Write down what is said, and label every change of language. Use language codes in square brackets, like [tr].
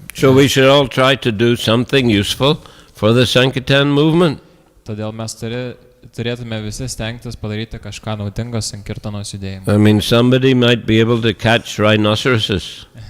[en] So we should all try to do something useful for the Sankirtan movement. [lt] Todėl mes turėtume visi stengtis padaryti kažką naudingo Sankirtanos judėjimui. [en] I mean, somebody might be able to catch rhinoceroses.